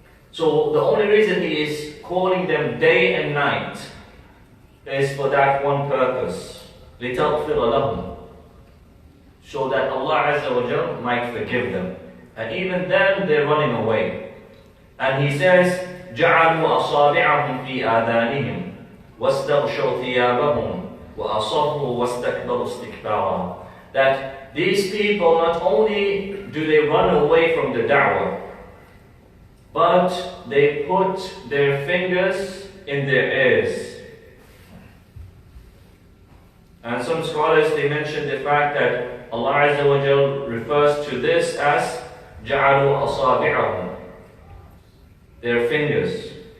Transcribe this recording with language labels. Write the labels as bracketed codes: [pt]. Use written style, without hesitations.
[en] So the only reason he is calling them day and night is for that one purpose. [ar] لِتَغْفِرَ لَهُمْ, [en] so that Allah Azza wa Jal might forgive them. And even then they're running away. And he says, [ar] جَعَلُوا أَصَابِعَهُمْ فِي آذَانِهِمْ وَاسْتَغْشَوْا ثِيَابَهُمْ وَأَصَرُّوا وَاسْتَكْبَرُوا اسْتِكْبَارًا. [en] That these people, not only do they run away from the da'wah, but they put their fingers in their ears. And some scholars, they mention the fact that Allah Azza wa Jal refers to this as [ar] جَعَلُوا أَصَابِعَهُمْ, [en] their fingers.